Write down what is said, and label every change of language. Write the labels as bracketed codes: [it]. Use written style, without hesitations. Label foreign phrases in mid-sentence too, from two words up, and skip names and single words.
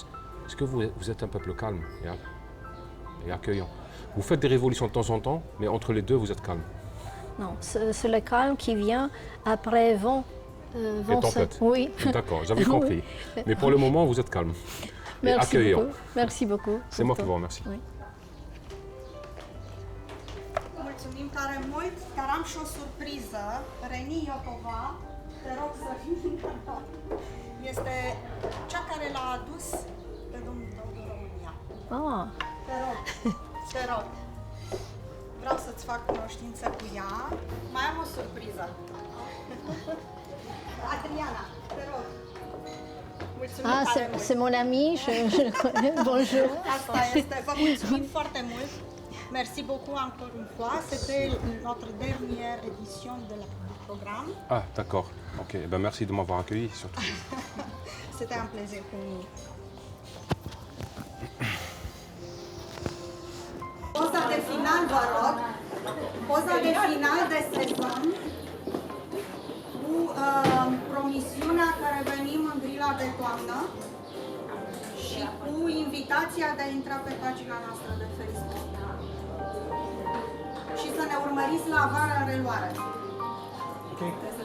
[fr] Est-ce que vous êtes un peuple calme et accueillant? Vous faites des révolutions de temps en temps, mais entre les deux, vous êtes calme. Non, c'est le calme qui vient après vent. Et tempête. Oui. D'accord, j'avais compris. Oui. Mais pour le moment, vous êtes calme et accueillant. Merci beaucoup. C'est moi qui vous remercie. Oui. [ro] Mulțumim tare mult, dar am și o surpriză. Reni Iotova, te rog să vii. Este cea care l-a adus pe domnul Daoud în România. Te rog. Vreau să-ți fac cunoștință cu ea. Mai am o surpriză. Adriana, te rog. Mulțumim tare mult. [fr] C'est mon ami, je le connais. Bonjour. [ro] Asta este. Vă mulțumim foarte mult. [fr] Merci beaucoup encore une fois. C'était notre dernière édition du programme. Ah, d'accord. Ok. Ben, merci de m'avoir accueilli, surtout. C'était un plaisir pour nous. [ro] Poza de final, vă rog. Poza de final de sezon cu promisiunea că revenim în grila de toamnă și cu invitația de a intra pe pagina noastră de Facebook și să ne urmăriți la vara în reluare.